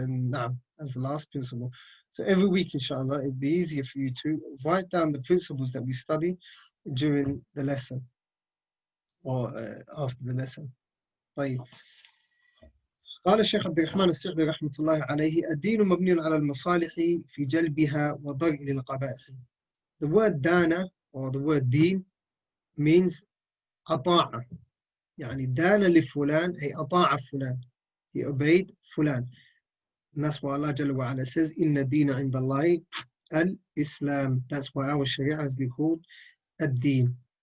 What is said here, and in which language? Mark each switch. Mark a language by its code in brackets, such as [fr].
[en] نعم, as the last principle. So every week, inshallah, it'll be easier for you to write down the principles that we study during the lesson or after the lesson. [ar] طيب. قال الشيخ عبد الرحمن السعدي رحمة الله عليه الدين مبني على المصالح في جلبها وضرء للقبائح. [en] The word dana or the word deen means أطاع. [ar] يعني دان لفلان أي أطاع فلان. [en] He obeyed فلان. And that's why Allah Jalla wa Ala says, Inna deena inda Allahi al-Islam. That's why our Sharia has been called ad-deen.